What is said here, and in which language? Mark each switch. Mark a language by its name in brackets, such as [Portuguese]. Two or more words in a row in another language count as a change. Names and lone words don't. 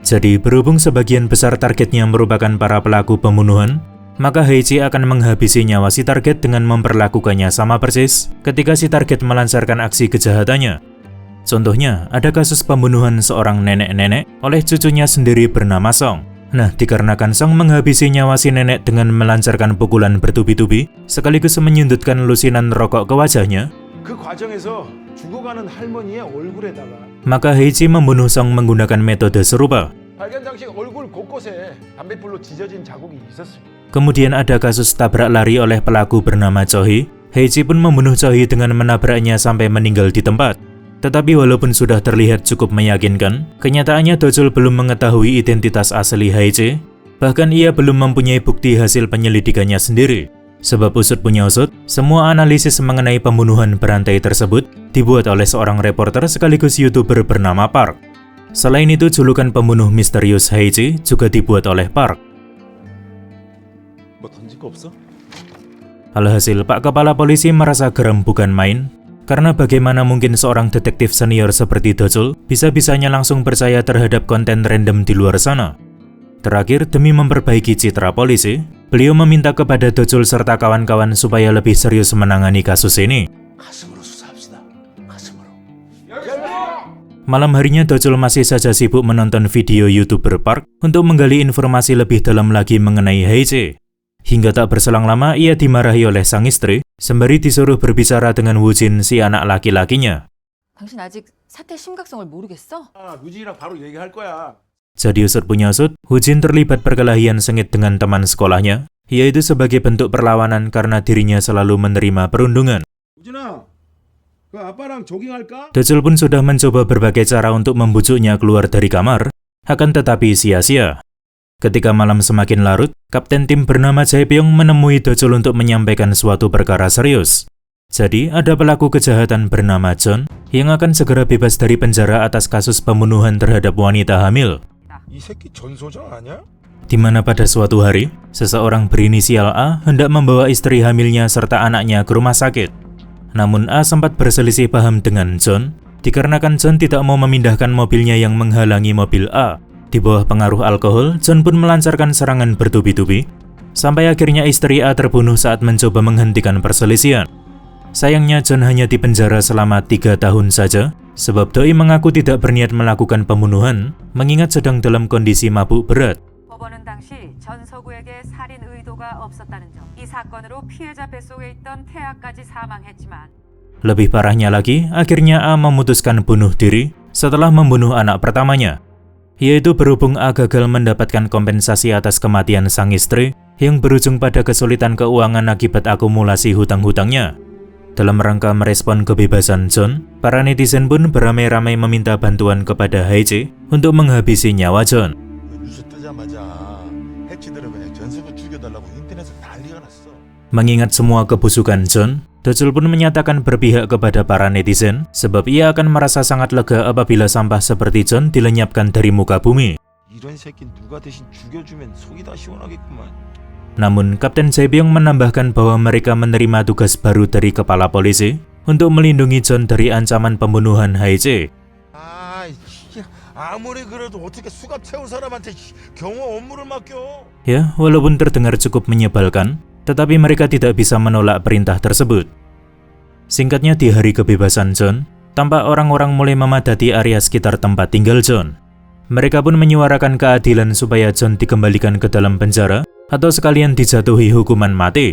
[Indonesian] Jadi berhubung sebagian besar targetnya merupakan para pelaku pembunuhan, maka Heichi akan menghabisi nyawa si target dengan memperlakukannya sama persis ketika si target melancarkan aksi kejahatannya. Contohnya, ada kasus pembunuhan seorang nenek-nenek oleh cucunya sendiri bernama Song. Nah, dikarenakan Song menghabisi nyawa si nenek dengan melancarkan pukulan bertubi-tubi, sekaligus menyundutkan lusinan rokok ke wajahnya, [Korean] 그 과정에서 죽어가는 할머니의 얼굴에다가 [Indonesian] maka Heichi membunuh Song menggunakan metode serupa. [Korean] 발견 당시 얼굴 곳곳에 담뱃불로 지져진 자국이 있었습니다. [Indonesian] Kemudian ada kasus tabrak lari oleh pelaku bernama Chohi. Heichi pun membunuh Chohi dengan menabraknya sampai meninggal di tempat. Tetapi walaupun sudah terlihat cukup meyakinkan, kenyataannya Dojol belum mengetahui identitas asli Heichi. Bahkan ia belum mempunyai bukti hasil penyelidikannya sendiri. Sebab usut punya usut, semua analisis mengenai pembunuhan berantai tersebut dibuat oleh seorang reporter sekaligus YouTuber bernama Park. Selain itu, julukan pembunuh misterius Heichi juga dibuat oleh Park. [Korean] 뭐 던질 거 없어? [Indonesian] Alhasil, Pak Kepala Polisi merasa geram bukan main, karena bagaimana mungkin seorang detektif senior seperti Dojol bisa-bisanya langsung percaya terhadap konten random di luar sana. Terakhir, demi memperbaiki citra polisi, beliau meminta kepada Dojol serta kawan-kawan supaya lebih serius menangani kasus ini. [Korean] 가슴으로 수사합시다. 가슴으로. [Indonesian] Malam harinya Dojol masih saja sibuk menonton video YouTuber Park untuk menggali informasi lebih dalam lagi mengenai Heichi. Hingga tak berselang lama ia dimarahi oleh sang istri, sembari disuruh berbicara dengan Woo-jin, si anak laki-lakinya. [Korean] 당신 아직 사태 심각성을 모르겠어? 우진이랑 바로 얘기할 거야. [Indonesian] Jadi usut punya usut, Woo-jin terlibat perkelahian sengit dengan teman sekolahnya, yaitu sebagai bentuk perlawanan karena dirinya selalu menerima perundungan. [Korean] 우진아, 그 아빠랑 조깅할까? [Indonesian] Dojol pun sudah mencoba berbagai cara untuk membujuknya keluar dari kamar, akan tetapi sia-sia. Ketika malam semakin larut, kapten tim bernama Jae-pyong menemui Dojol untuk menyampaikan suatu perkara serius. Jadi, ada pelaku kejahatan bernama John yang akan segera bebas dari penjara atas kasus pembunuhan terhadap wanita hamil. [Korean] 이 새끼 전소장 아니야? [Indonesian] Di mana pada suatu hari, seseorang berinisial A hendak membawa istri hamilnya serta anaknya ke rumah sakit. Namun A sempat berselisih paham dengan John, dikarenakan John tidak mau memindahkan mobilnya yang menghalangi mobil A. Di bawah pengaruh alkohol, John pun melancarkan serangan bertubi-tubi, sampai akhirnya istri A terbunuh saat mencoba menghentikan perselisihan. Sayangnya John hanya dipenjara selama 3 tahun saja, sebab doi mengaku tidak berniat melakukan pembunuhan, mengingat sedang dalam kondisi mabuk berat. [Korean] 법원은 당시 전서구에게 살인 의도가 없었다는 점, 이 사건으로 피해자 뱃속에 있던 태아까지 사망했지만 [Indonesian] Lebih parahnya lagi, akhirnya A memutuskan bunuh diri setelah membunuh anak pertamanya. Yaitu berhubung A gagal mendapatkan kompensasi atas kematian sang istri yang berujung pada kesulitan keuangan akibat akumulasi hutang-hutangnya. Dalam rangka merespon kebebasan John, para netizen pun beramai-ramai meminta bantuan kepada Heichi untuk menghabisi nyawa John. [Korean] 뉴스 뜨자마자 해치들은 그냥 전세부 죽여달라고 인터넷에 난리가 났어. [Indonesian] Mengingat semua kebusukan John, Dojol pun menyatakan berpihak kepada para netizen sebab ia akan merasa sangat lega apabila sampah seperti John dilenyapkan dari muka bumi. [Korean] 이런 새끼 누가 대신 죽여주면 속이 다 시원하겠구만. [Indonesian] Namun, Kapten Jae-pyong menambahkan bahwa mereka menerima tugas baru dari kepala polisi untuk melindungi John dari ancaman pembunuhan Heichi. [Korean] 아, 아무리 그래도 어떻게 수갑 채운 사람한테 경호 업무를 맡겨? [Indonesian] Ya, walaupun terdengar cukup menyebalkan, tetapi mereka tidak bisa menolak perintah tersebut. Singkatnya, di hari kebebasan John, tampak orang-orang mulai memadati area sekitar tempat tinggal John. Mereka pun menyuarakan keadilan supaya John dikembalikan ke dalam penjara atau sekalian dijatuhi hukuman mati.